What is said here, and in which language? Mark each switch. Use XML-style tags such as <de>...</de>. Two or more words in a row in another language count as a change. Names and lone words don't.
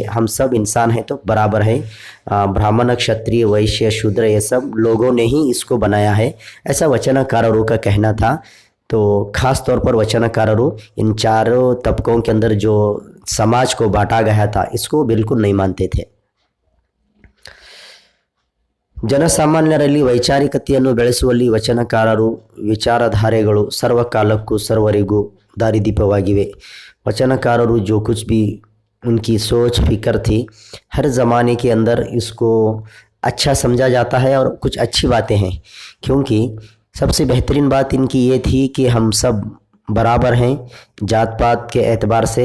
<hi>हम सब इंसान हैं तो बराबर है, ब्राह्मण क्षत्रिय वैश्य शूद्र ये सब लोगों ने ही इसको बनाया है, ऐसा वचनकारों का कहना था। तो खास तौर पर वचनकारों इन चारों तबकों के अंदर जो समाज को बांटा गया था इसको बिल्कुल नहीं मानते थे।</hi> <kn>ಜನಸಾಮಾನ್ಯರಲ್ಲಿ ವೈಚಾರಿಕತೆಯನ್ನು ಬೆಳೆಸುವಲ್ಲಿ ವಚನಕಾರರು ವಿಚಾರಧಾರೆಗಳು ಸರ್ವಕಾಲಕ್ಕೂ ಸರ್ವರಿಗೂ दारिदीपವಾಗಿವೆ।</kn> <hi>वचनकारों जो कुछ भी उनकी सोच फिक्र थी हर ज़माने के अंदर इसको अच्छा समझा जाता है और कुछ अच्छी बातें हैं, क्योंकि सबसे बेहतरीन बात इनकी ये थी कि हम सब बराबर हैं जात पात के एतबार से।</hi>